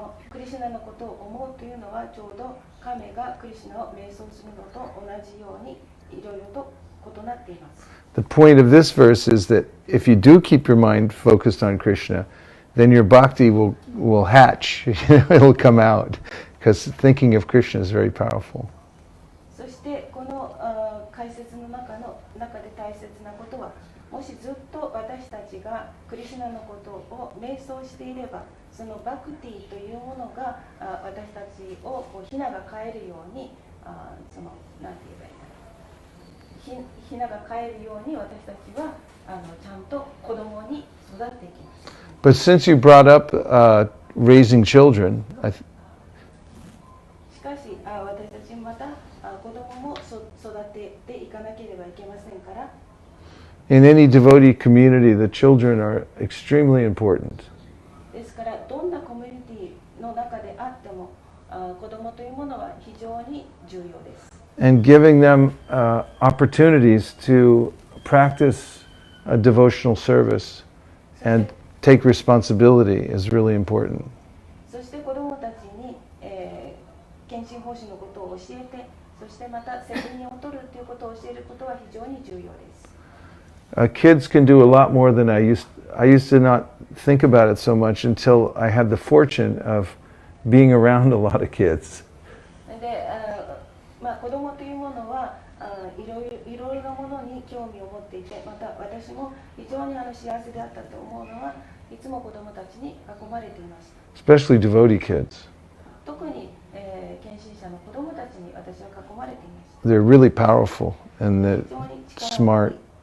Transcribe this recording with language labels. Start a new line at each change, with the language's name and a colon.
Japanese: クリシュナのことを思うというのはちょうど亀がクリシュナを瞑想するのと同じようにいろいろと異なっています。
English: The point of this verse is that if you do keep your mind focused on Krishna, then your bhakti will hatch. It'll come out because thinking of Krishna is very powerful.
Japanese: そしてこの解説の中で大切なことは、もしずっと私たちがクリシュナのことを瞑想していれば、そのバクティというものが私たちをヒナが飼えるように、そのなんて言えばいいかな、ヒナが飼えるように私たちはちゃんと子供に育っていきます。
English: But since you brought up raising children,
Japanese: しかし私たちまた子供も育てていかなければいけませんから。
English: in any devotee community, the children are extremely important.
Japanese: ですからどんなコミュニティの中であっても子供というものは非常に重要です。
English: And giving them opportunities to practice a devotional service and take responsibility is really important.
Japanese: そして子供たちに、献身奉仕のことを教えて、そしてまた責任を取るということを教えることは非常に重要です。
English: Kids can do a lot more than I used to not think about it so much until I had the fortune of being around a lot of kids.
Japanese: で、子供というものはいろいろなものに興味を持っていて、また私も非常に幸せであったと思うのはいつも子供たちに囲まれていました。
English: Especially devotee kids.
Japanese: 特に、献身者の子供たちに私は囲まれていました。
English: They're really powerful and they're smart.